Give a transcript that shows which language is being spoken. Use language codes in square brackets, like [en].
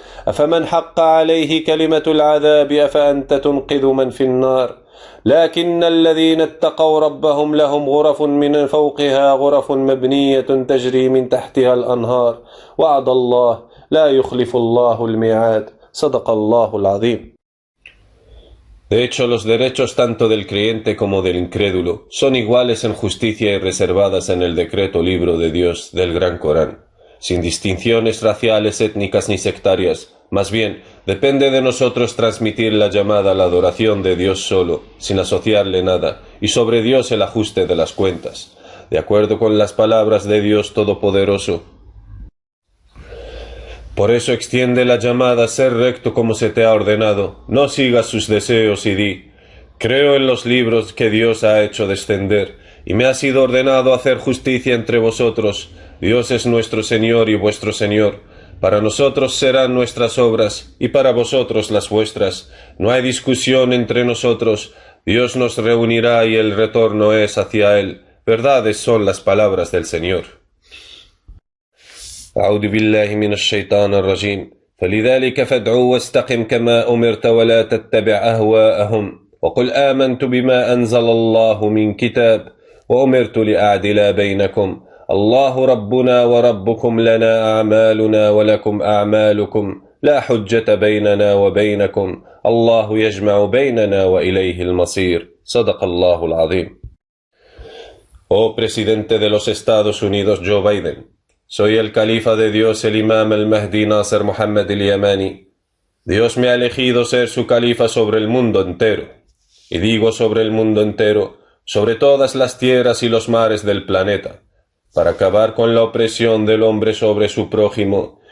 [ar] أفمن حق عليه كلمة العذاب أفأنت تنقذ من في النار. لكن الذين اتقوا ربهم لهم غرف من فوقها غرف مبنية تجري من تحتها الأنهار وعد الله لا يخلف الله الميعاد. صدق الله العظيم. [es] De hecho, los derechos tanto del creyente como del incrédulo son iguales en justicia y reservadas en el decreto libro de Dios del Gran Corán, sin distinciones raciales, étnicas ni sectarias. Más bien, depende de nosotros transmitir la llamada a la adoración de Dios solo, sin asociarle nada, y sobre Dios el ajuste de las cuentas, de acuerdo con las palabras de Dios Todopoderoso. Por eso extiende la llamada a ser recto como se te ha ordenado, no sigas sus deseos y di: Creo en los libros que Dios ha hecho descender, y me ha sido ordenado hacer justicia entre vosotros. Dios es nuestro Señor y vuestro Señor. Para nosotros serán nuestras obras, y para vosotros las vuestras. No hay discusión entre nosotros. Dios nos reunirá y el retorno es hacia Él. Verdades son las palabras del Señor. [ar] أعوذ بالله من الشيطان الرجيم فلذلك فادع واستقم كما أمرت ولا تتبع أهواءهم وقل آمنت بما أنزل الله من كتاب وأمرت لأعدل بينكم الله ربنا وربكم لنا أعمالنا ولكم أعمالكم لا حجة بيننا وبينكم الله يجمع بيننا وإليه المصير صدق الله العظيم. [es] Oh presidente de los Estados Unidos Joe Biden, soy el califa de Dios, el imam al-Mahdi Nasser Mohammed al-Yamani. Dios me ha elegido ser su califa sobre el mundo entero. Y digo sobre el mundo entero, sobre todas las tierras y los mares del planeta, para acabar con la opresión del hombre sobre su prójimo.